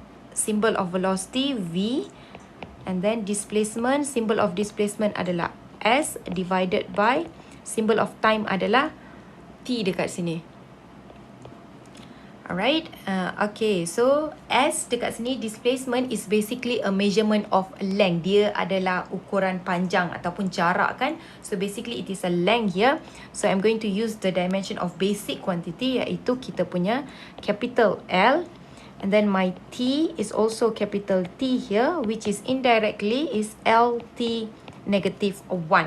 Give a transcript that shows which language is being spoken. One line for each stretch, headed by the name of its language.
English: Symbol of velocity V, and then displacement, symbol of displacement
Malay: adalah
English: S divided by symbol of time adalah T
Malay: dekat sini.
English: Alright, okay, so S
Malay: dekat sini,
English: displacement is basically a measurement of length.
Malay: Dia adalah ukuran panjang ataupun jarak kan.
English: So basically it is a length here. So I'm going to use the dimension of basic quantity,
Malay: iaitu kita punya
English: capital L. And then my T is also capital T here, which is indirectly is LT negative 1.